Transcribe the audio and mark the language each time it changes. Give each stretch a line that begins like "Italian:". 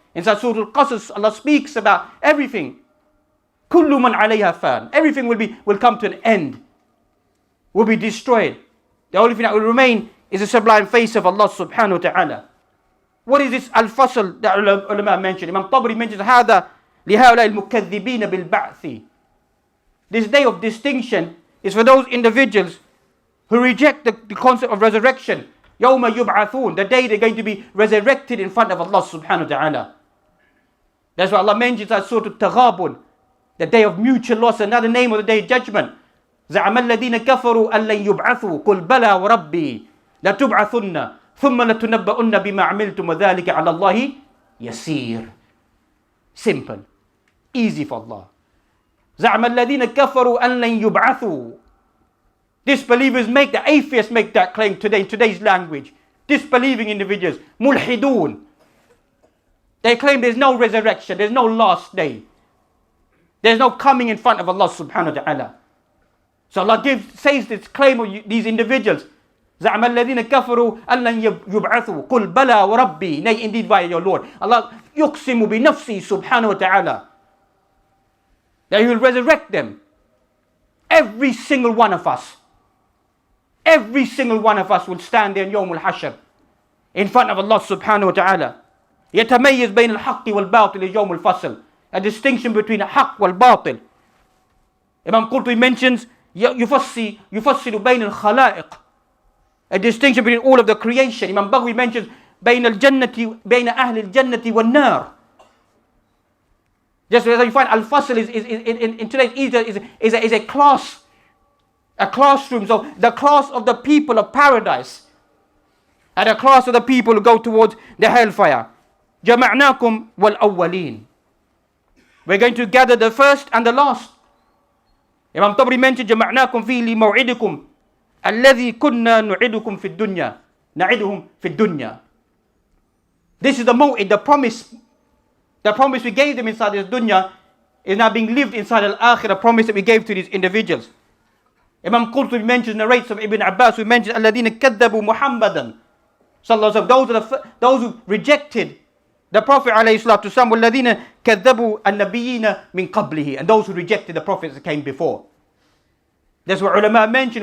English: Inside Surah Al-Qasas, Allah speaks about everything.
Arabic: كُلُّ مَنْ عَلَيْهَا فَانٍ.
English: Everything will come to an end. Will be destroyed. The only thing that will remain is the sublime face of Allah subhanahu wa ta'ala. What is this al-fasl that ulama mentioned? Imam Tabari mentions
Arabic: هذا لهؤلاء المكذبين بالبعث.
English: This day of distinction is for those individuals who reject the concept of resurrection.
Arabic: يوم يبعثون,
English: the day they're going to be resurrected in front of Allah subhanahu wa ta'ala. That's why Allah mentions that Surah Al-Taghabun, the day of mutual loss, another name of the day of judgment.
Arabic: زعم الذين كفروا أن لن يبعثوا قل بلى وربي لتبعثن ثم لتنبؤن بما عملتم وذلك على الله يسير.
English: Simple, easy for Allah.
Arabic: زعم الذين كفروا أن لن يبعثوا.
English: Disbelievers make, the atheists make that claim today in today's language. Disbelieving individuals, mulhidun. They claim there's no resurrection, there's no last day. There's no coming in front of Allah subhanahu wa ta'ala. So Allah says this claim of these individuals.
Arabic: زعم الذين كفروا أن لن يبعثوا قل بلى وربي.
English: Nay, indeed by your Lord. Allah
Arabic: يقسم بنفسه سبحانه وتعالى
English: that He will resurrect them. Every single one of us. Every single one of us will stand there in Yawm al-Hashr in front of Allah subhanahu wa ta'ala.
Arabic: يتميز بين الحق والباطل يوم الفصل.
English: A distinction between
Arabic: الحق والباطل.
English: Imam Qurtubi mentions
Arabic: يفصل بين الخلائق.
English: A distinction between all of the creation. Imam Baghawi mentions
Arabic: بين أهل الجنة والنار.
English: Just as you find al-fasl is in today's is a class, a classroom. So the class of the people of paradise, and the class of the people who go towards the hellfire.
Arabic: جمعناكم والأولين.
English: We're going to gather the first and the last. Imam Tabari mentioned
Arabic: جمعناكم فيه لموعدكم الذي كنا نعدكم في الدنيا نعدهم في الدنيا.
English: This is the maw'id, the promise. The promise we gave them inside this dunya is now being lived inside al-akhirah, promise that we gave to these individuals. Imam Qurtubi mentions, narrates of Ibn Abbas, who mentions
Arabic: الَّذِينَ كَذَّبُوا مُحَمَّدًا
English: sallallahu alaihi wasallam. Those who rejected the Prophet alayhi salatu wasallam,
Arabic: وَالَّذِينَ كَذَّبُوا النَّبِيِّينَ مِنْ قَبْلِهِ,
English: and those who rejected the prophets that came before. That's what ulama mentioned.